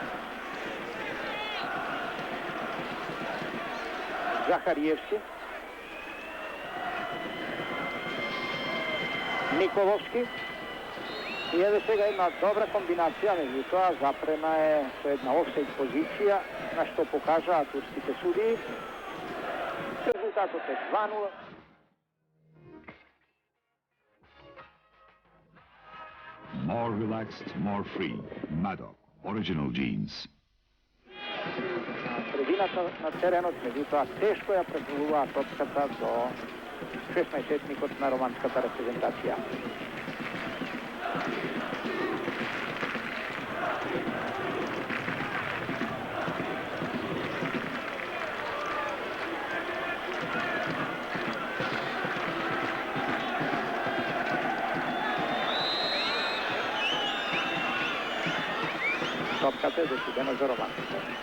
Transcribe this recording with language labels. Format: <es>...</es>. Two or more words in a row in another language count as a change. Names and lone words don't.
<mk>Захариевски. Николовски. И еве сега една добра комбинација, меѓутоа запрена е со една офсайд позиција, на што покажаа турските судии. Резултатот е 2-0.</mk> <en>More relaxed, more free. Maddock, original jeans.</en> <mk>Средината на теренот, меѓутоа тешко ја преплуваа топката до 16-етникот на романската репрезентација. Топката е досудена за романците.</mk>